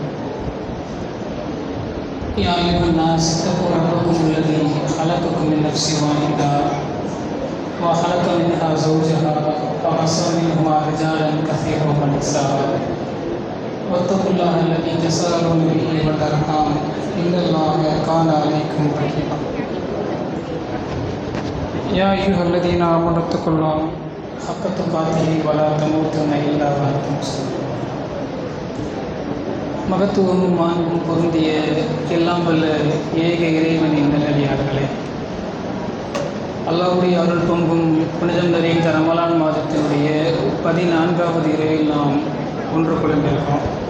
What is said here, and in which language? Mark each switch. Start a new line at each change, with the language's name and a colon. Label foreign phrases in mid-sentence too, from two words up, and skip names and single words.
Arabic: يا أيها الناس اتقوا ربكم الذي خلقكم من نفس واحدة وخلق منها زوجها وبث منهما رجالا كثيرا ونساء واتقوا الله الذي تساءلون به والأرحام إن الله كان عليكم رقيبا. يا أيها الذين آمنوا اتقوا الله حق تقاته ولا تموتن إلا وأنتم مسلمون.
Tamil: மகத்துவமும் மாண்பும் பொருந்திய எல்லாம் வல்ல ஏக இறைவனின் நல்லடியார்களே, அல்லாஹ்வுடைய அருள் பொங்கும் புனிதம் நிறைந்த ரமலான் மாதத்தினுடைய 14வது இரவில் நாம் ஒன்று கொண்டிருக்கிறோம்.